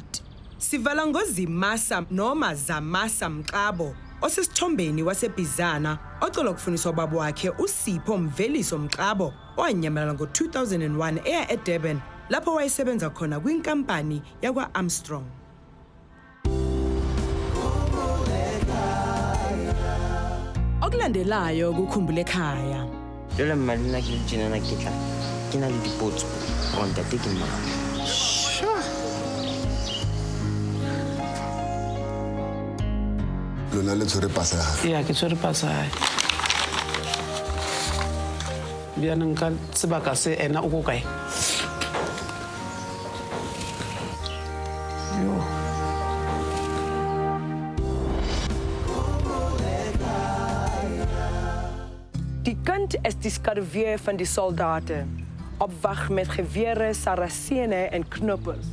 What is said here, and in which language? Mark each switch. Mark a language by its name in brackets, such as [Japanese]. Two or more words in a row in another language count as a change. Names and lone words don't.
[Zulu] Sivala ngoZimasa noma Zamasa Mqabo osesithombeni waseBizana ocela ukufuniswa ubaba wakhe uSipho Mveliso Mqabo owanyamalala ngo-2001 eya eDurban lapho wayesebenza khona kwinkampani yakwa-Armstrong. Okulandelayo kuKhumbul'ekhaya. [Northern Sotho] Jole mali nna ke le tjena na ke tla ke na le dipotso go ntate ke mang. Lona le tshwere pasa ya gae? Ee, ke tshwere pasa ya gae. Bjanong ka sebaka se ena o ko kae? [Afrikaans] Die kind is die skarweer van die soldaten, op wag met gewere, saracene en knoppels.